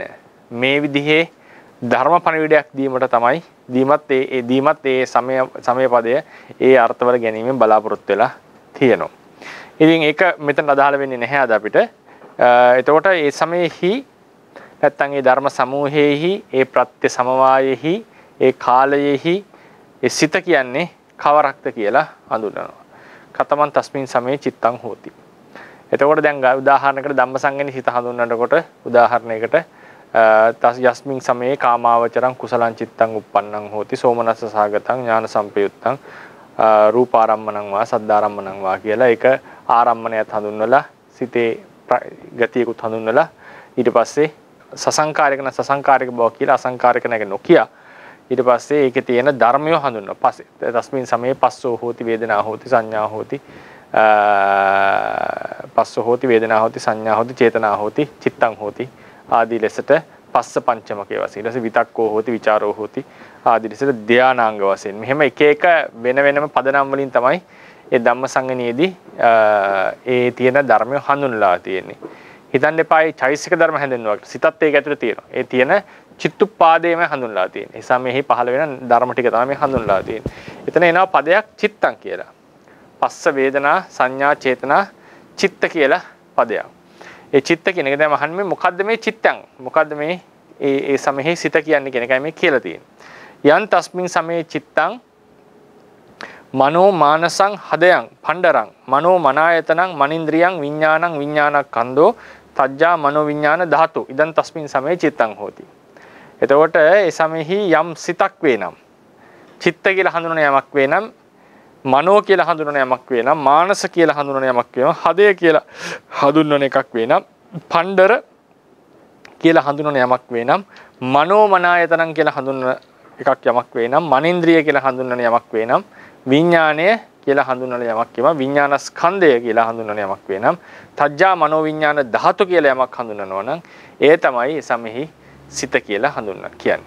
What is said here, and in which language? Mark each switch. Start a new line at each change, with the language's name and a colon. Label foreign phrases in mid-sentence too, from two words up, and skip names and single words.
Sinhala: මේ විදිහේ ධර්ම පණිවිඩයක් දීමට තමයි දීමත් ඒ සමය පදය ඒ අර්ථවල ගැනීමෙන් බලාපොරොත්තු වෙලා තියෙනවා. ඉතින් ඒක මෙතන අදාළ වෙන්නේ නැහැ අද අපිට. එතකොට ඒ සමයේහි නැත්තම් ඒ ධර්ම සමූහයේහි, ඒ ප්‍රත්‍ය සමவாයෙහි, ඒ කාලයෙහි ඒ සිත කියන්නේ කවරක්ද කියලා හඳුන්වනවා.
Pali: කතමන් තස්මින් සමේ චිත්තං හෝති.
Sinhala: එතකොට දැන් උදාහරණයකට ධම්මසංගණී සිත හඳුන්වනකොට උදාහරණයකට
Pali: යස්මින් සමේ කාමාවචරං කුසලං චිත්තං uppannං හෝති සෝමනස්ස සාගතං ඥාන සම්පයුත්තං රූපාරම්මණං වා සද්ධාරම්මණං වා
Sinhala: කියලා ඒක ආරම්මණයත් හඳුන්වලා සිතේ ගතියකුත් හඳුන්වලා ඊට පස්සේ සසංකාරික බව කියලා අසංකාරික නැග නොකිය ඊට පස්සේ ඒකේ තියෙන ධර්මය හඳුන්වනවා. පස්සේ
Pali: තස්මින් සමේ පස්සෝ හෝති වේදනා හෝති සංඥා හෝති පස්සෝ හෝති වේදනා හෝති සංඥා හෝති චේතනා හෝති චිත්තං හෝති
Sinhala: ආදී ලෙසට පස්ස පංචමකේ වශයෙන් ඊට පස්සේ
Pali: විතක්කෝ හෝති විචාරෝ හෝති
Sinhala: ආදී ලෙසට ධානාංග වශයෙන් මෙහෙම එක එක වෙන වෙනම පදනම් වලින් තමයි ඒ ධම්මසංගණියේදී ඒ තියෙන ධර්මය හඳුන්වලා තියෙන්නේ. හිතන්න එපා මේ චෛසික ධර්ම හැදෙන්නවා. සිතත් ඒක ඇතුලේ තියෙනවා. ඒ තියෙන චිත්තුප්පාදේම හඳුන්වලා තියෙන්නේ. ඒ නිසා මෙහි පහළ වෙන ධර්ම ටික තමයි මේ හඳුන්වලා තියෙන්නේ. එතන එනවා පදයක් චිත්තං කියලා. පස්ස වේදනා සංඥා චේතනා චිත්ත කියලා පදයක්. ඒ චිත්ත කියන එක දැන් අහන්නේ මොකද්ද මේ චිත්තං? මොකද්ද මේ ඒ සමෙහි සිත කියන්නේ කියන එකයි මේ කියලා තියෙන්නේ.
Pali: යන් තස්මින් සමේ චිත්තං මනෝ මානසං හදයන් පණ්ඩරං මනෝ මනායතනං මනින්ද්‍රියං විඥානං විඥානක්ඛන්தோ තජ්ජා මනෝ විඥාන ධාතු ඉදන් තස්මින් සමේ චිත්තං හෝති.
Sinhala: එතකොට ඒ සමෙහි යම් සිතක් වේනම් චිත්ත කියලා හඳුනන යමක් වේනම්
Pali: මනෝ කියලා
Sinhala: හඳුනන යමක් වේනම් මානස කියලා හඳුනන යමක් වේනම් හදය කියලා හඳුන්වන එකක් වේනම් පණ්ඩර කියලා හඳුනන යමක් වේනම්
Pali: මනෝ මනායතනං
Sinhala: කියලා හඳුන්වන එකක් යමක් වේනම් මනින්ද්‍රිය කියලා හඳුන්වන යමක් වේනම් විඥාණය කියලා හඳුන්වන යමක් කියම විඥානස්කන්ධය කියලා හඳුන්වන යමක් වේනම්
Pali: තජ්ජා මනෝ විඥාන ධාතු
Sinhala: කියලා යමක් හඳුන්වනවා නම් ඒ තමයි සමෙහි සිත කියලා හඳුන්වන්නේ කියන්නේ.